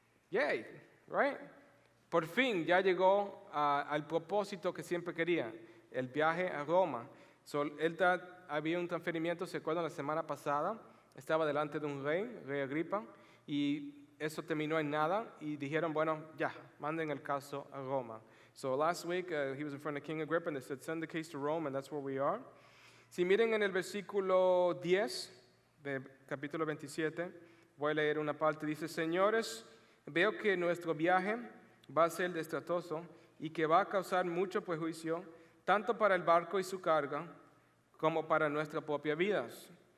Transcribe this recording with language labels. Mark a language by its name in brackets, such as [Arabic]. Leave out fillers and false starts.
[English] Yay, right? [Spanish] Por fin ya llegó al propósito que siempre quería, el viaje a Roma. Había un transferimiento, ¿se acuerdan? La semana pasada estaba delante de un rey Agripa, y eso terminó en nada, y dijeron, bueno, ya, manden el caso a Roma. [English] So last week, he was in front of King Agrippa, and they said, send the case to Rome, and that's where we are. [Spanish] Si miren en el versículo 10 del capítulo 27, voy a leer una parte, dice, señores, veo que nuestro viaje va a ser destratoso y que va a causar mucho perjuicio, tanto para el barco y su carga, como para nuestras propias vidas.